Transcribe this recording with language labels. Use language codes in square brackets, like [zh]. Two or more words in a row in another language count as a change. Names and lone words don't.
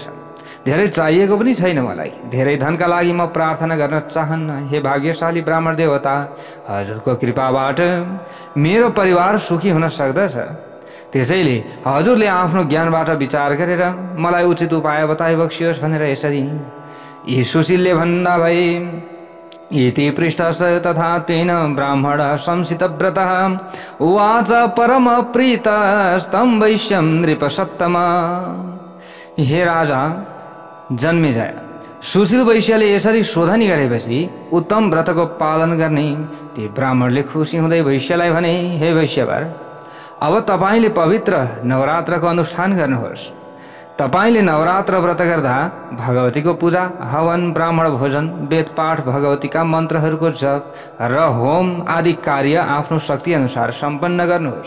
[ne] धेरै चाहिएको पनि छैन मलाई। धेरै धनका लागि म प्रार्थना गर्न चाहन्न। हे भाग्यशाली ब्राह्मण देवता, हजुरको कृपाबाट मेरो परिवार सुखी हुन सक्दछ। त्यसैले हजुरले आफ्नो ज्ञानबाट विचार गरेर मलाई उचित उपाय बताइबक्सियोस् भनेर यसरी यी सुशीलले भन्दा भए। [sa] इति पृष्ठस् तथा तेन ब्राह्मण संसितव्रतः उवाच परम प्रीतस्तं वैश्यं नृपसत्तमा। [ne] हे राजा जन्मेजय, सुशील वैश्यले यसरी शोधनी गरेपछि उत्तम व्रतको पालन गर्ने ती ब्राह्मणले खुसी हुँदै वैश्यलाई भने, हे वैश्यवर, अब तपाईले पवित्र नवरात्रको अनुष्ठान गर्नुहोस्। तपाईले नवरात्र व्रत गर्दा भगवतीको पूजा, हवन, ब्राह्मण भोजन, वेद पाठ, भगवतीका मन्त्रहरूको जप र होम आदि कार्य आफ्नो शक्ति अनुसार सम्पन्न गर्नुहोस्।